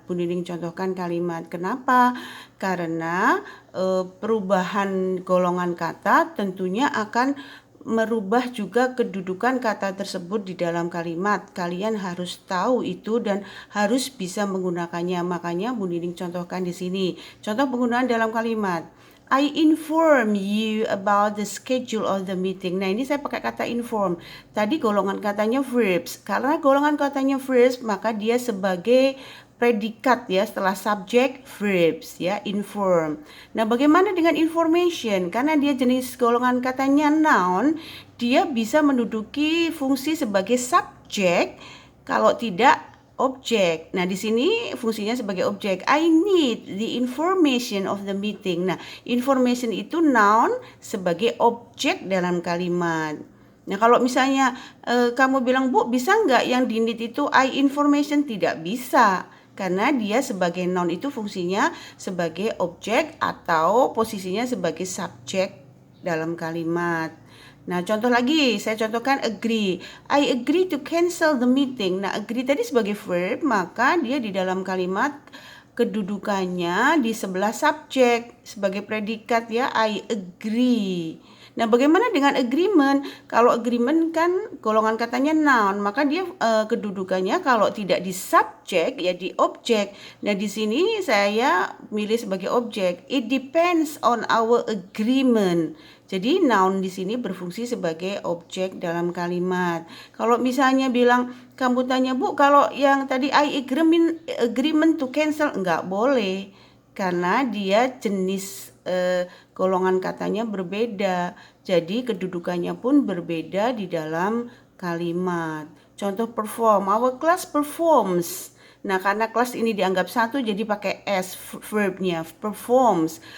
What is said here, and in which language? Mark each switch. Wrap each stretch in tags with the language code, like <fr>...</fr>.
<id>Bu Nining contohkan kalimat. Kenapa? Karena perubahan golongan kata tentunya akan merubah juga kedudukan kata tersebut di dalam kalimat. Kalian harus tahu itu dan harus bisa menggunakannya. Makanya Bu Nining contohkan di sini. Contoh penggunaan dalam kalimat.</id> <en>I inform you about the schedule of the meeting.</en> <id>Nah, ini saya pakai kata inform. Tadi golongan katanya verbs. Karena golongan katanya verbs, maka dia sebagai predikat ya setelah subjek verbs ya, inform. Nah, bagaimana dengan information? Karena dia jenis golongan katanya noun, dia bisa menduduki fungsi sebagai subjek, kalau tidak objek. Nah, di sini fungsinya sebagai objek.</id> <en>I need the information of the meeting.</en> <id>Nah, information itu noun sebagai objek dalam kalimat. Nah, kalau misalnya kamu bilang, Bu, bisa nggak yang di need itu</id> <en>I information?</en> <id>Tidak bisa. Karena dia sebagai noun itu fungsinya sebagai objek atau posisinya sebagai subjek dalam kalimat. Nah, contoh lagi, saya contohkan agree.</id> <en>I agree to cancel the meeting.</en> <id>Nah, agree tadi sebagai verb, maka dia di dalam kalimat kedudukannya di sebelah subjek sebagai predikat ya,</id> <en>I agree.</en> <id>Nah, bagaimana dengan agreement? Kalau agreement kan golongan katanya noun, maka dia kedudukannya kalau tidak di subjek ya di objek. Nah, di sini saya milih sebagai objek.</id> <en>It depends on our agreement.</en> <id>Jadi noun di sini berfungsi sebagai objek dalam kalimat. Kalau misalnya bilang kamu tanya, Bu, kalau yang tadi</id> <en>I agreement to cancel,</en> <id>enggak boleh. Karena dia jenis golongan katanya berbeda. Jadi kedudukannya pun berbeda di dalam kalimat. Contoh</id> <en>perform, our class performs.</en> <id>Nah, karena kelas ini dianggap satu, jadi pakai S verbnya, performs.</id>